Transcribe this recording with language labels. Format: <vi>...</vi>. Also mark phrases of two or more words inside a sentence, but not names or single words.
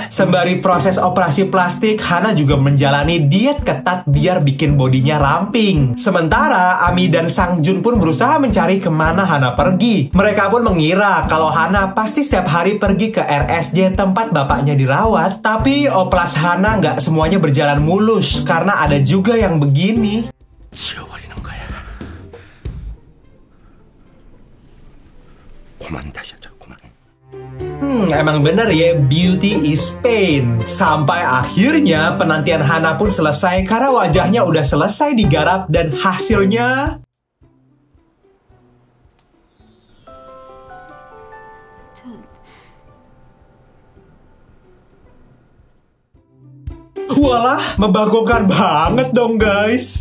<id>Sembari proses operasi plastik, Hana juga menjalani diet ketat biar bikin bodinya ramping. Sementara Ami dan Sang Jun pun berusaha mencari kemana Hana pergi. Mereka pun mengira kalau Hana pasti setiap hari pergi ke RSJ tempat bapaknya dirawat. Tapi oplas Hana nggak semuanya berjalan mulus karena ada juga yang begini.</id> <ko>지워버리는 거야. 그만 다시 하자, 그만.</ko> <id>Emang bener ya,</id> <en>beauty is pain.</en> <id>Sampai akhirnya penantian Hana pun selesai karena wajahnya udah selesai digarap dan hasilnya... Walah, membanggakan banget dong guys.</id>